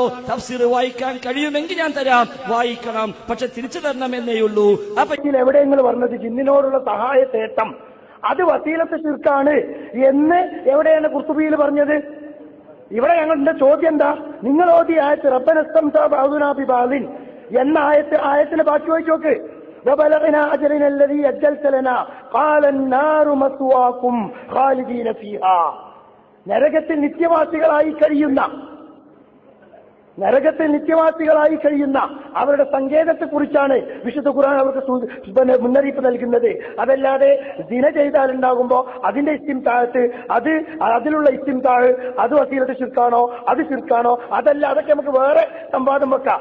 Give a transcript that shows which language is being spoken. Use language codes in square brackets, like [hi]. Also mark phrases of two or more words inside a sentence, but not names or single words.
[ml] തഫ്സീർ വായിക്കാൻ കഴിയുമെങ്കിൽ ഞാൻ തരാം, വായിക്കണം, പക്ഷെ തിരിച്ചു തരണം എന്നേയുള്ളൂ. അപ്പൊ എവിടെയെങ്കിലും പറഞ്ഞത് ജിന്നിനോടുള്ള സഹായ തേട്ടം അത് വസീലത്ത് ശിർക്കാണ് എന്ന് എവിടെയാണ് ഖുർത്തുബിയിൽ പറഞ്ഞത്? ഇവിടെ ഞങ്ങളുടെ ചോദ്യം എന്താ? നിങ്ങൾ ഓതി ആയത്ത് [ar] ربنا استمتع بعضنا ببعض [ml] എന്ന ആയത്തിന് ബാക്കി വായിച്ചു നോക്ക്. [ar] وبلغنا أجلنا الذي أجلت لنا قال النار مثواكم خالدين فيها. [ml] നരകത്തിൽ നിത്യവാസികളായി കഴിയുന്ന അവരുടെ സങ്കേതത്തെ കുറിച്ചാണ് വിശുദ്ധ ഖുർആൻ അവർക്ക് മുന്നറിയിപ്പ് നൽകുന്നത്. അതല്ലാതെ ദിന ചെയ്താലുണ്ടാകുമ്പോ അതിന്റെ ഇസ്തിംതാഅത്ത്, അതിലുള്ള ഇസ്തിംതാഅ് അത് വസീലത്ത് ശിർക്കാണോ, അത് ശിർക്കാണോ, അതല്ല, അതൊക്കെ നമുക്ക് വേറെ സംവാദം വെക്കാം.